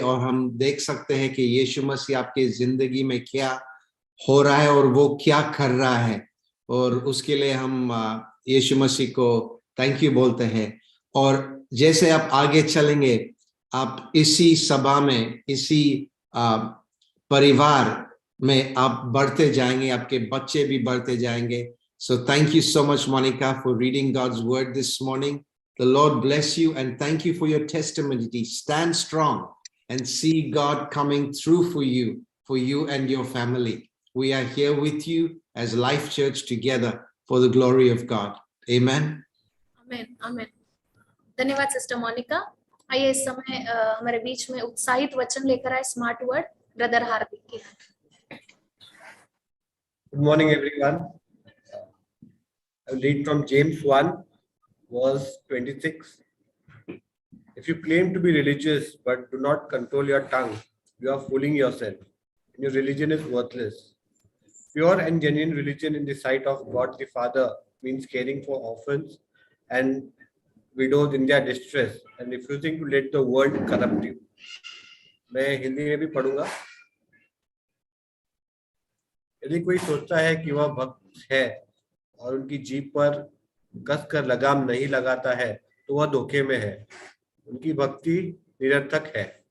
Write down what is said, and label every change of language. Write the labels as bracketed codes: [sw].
[hi] और हम देख सकते हैं कि यीशु मसीह आपकी जिंदगी में क्या हो रहा है और वो क्या कर रहा है, और उसके लिए हम यीशु मसीह को थैंक यू बोलते हैं। और जैसे आप आगे चलेंगे, आप इसी सभा में, इसी परिवार में आप बढ़ते जाएंगे, आपके बच्चे भी बढ़ते जाएंगे। [en] So thank you so much, Monica, for reading God's word this morning. The Lord bless you and thank you for your testimony. Stand strong and see God coming through for you and your family. We are here with you as Life Church together for the glory of God. Amen. [hi] Amen. Amen. धन्यवाद sister Monika. आइए इस समय हमारे बीच में उत्साहित वचन लेकर आए स्मार्ट वर्ड ब्रदर हार्दिक की। [en] Good morning, everyone. I'll read from James 1, verse 26. If you claim to be religious but do not control your tongue, you are fooling yourself, and your religion is worthless. Pure and genuine religion in the sight of God the Father means caring for orphans and widows in their distress and refusing to let the world corrupt you. [hi] मैं हिंदी में भी पढ़ूंगा। यदि कोई सोचता है कि वह भक्त है और उनकी जीभ पर कसकर लगाम नहीं लगाता है तो वह धोखे में है, उनकी भक्ति निरर्थक है।